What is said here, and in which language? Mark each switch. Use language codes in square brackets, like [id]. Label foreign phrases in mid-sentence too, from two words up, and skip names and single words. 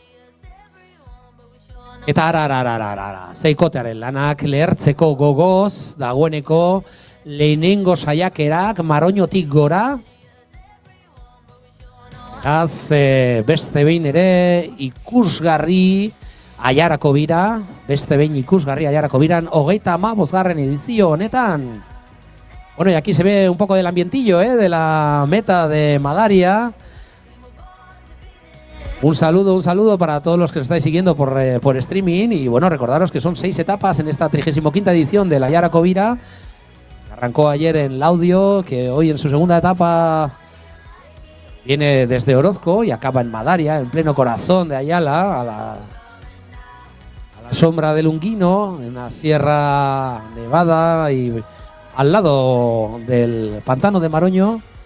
[eu] Eta Seikotearen lanak lehertzeko gogoz, dagoeneko lehenengo saiakerak Maroñotik gora. Beste behin ere ikusgarri Aiarako bira, Aiarako biran, 35. edizio honetan. [es] Bueno, y aquí se ve un poco del ambientillo, de la meta de Madaria. Un saludo para todos los que os estáis siguiendo por streaming y bueno, recordaros que son 6 etapas en esta 35ª edición de la Aiarako bira. Arrancó ayer en Laudio, que hoy en su segunda etapa viene desde Orozco y acaba en Madaria, en pleno corazón de Ayala, a la sombra del Ungino, en la Sierra Nevada y al lado del pantano de Maroño.